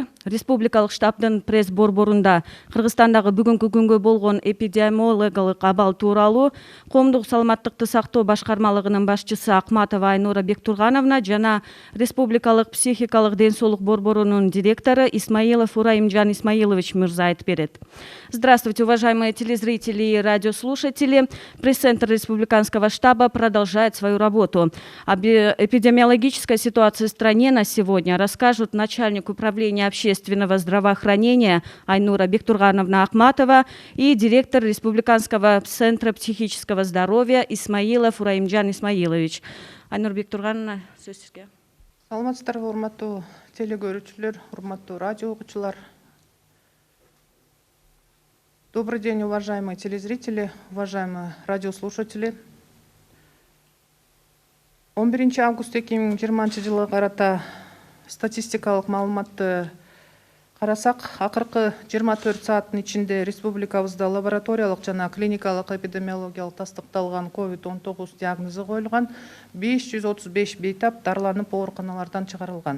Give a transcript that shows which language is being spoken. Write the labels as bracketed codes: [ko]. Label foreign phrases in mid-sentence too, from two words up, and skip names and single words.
[ky] Республикалык штабдын пресс борборунда Кыргызстандагы бүгүнкү күнгө болгон эпидемиологиялык абал тууралуу коомдук саламаттыкты сактоо башкармалыгынын башчысы Акматова Айнура Бектургановна жана Республикалык психикалык ден соолук борборунун директору Исмаилов Ураимжан Исмаилович мырза айтып берет. [ru] Здравствуйте, уважаемые телезрители и радиослушатели. Пресс-центр Республиканского штаба продолжает свою работу. Об эпидемиологической ситуации в стране на сегодня расскажут начальник управления общественного здравоохранения Айнура Бектургановна Акматова и директор Республиканского центра психического здоровья Исмаилов Ураимжан Исмаилович. [ky] Айнура Бектургановна, сөз сизге. Саламатсыздарбы, урматтуу телекөрүүчүлөр, урматтуу радио окуучулар. [ru] Добрый день, уважаемые телезрители, уважаемые радиослушатели. [ky] 11 август 2020 жылга карата статистикалык маалыматты карасак, акыркы 24 сааттын ичинде республикабызда лабораториялык жана клиникалык эпидемиологиялык тастыкталган COVID-19 диагнозу коюлган 535 бейтап дарыланып ооруканалардан чыгарылган.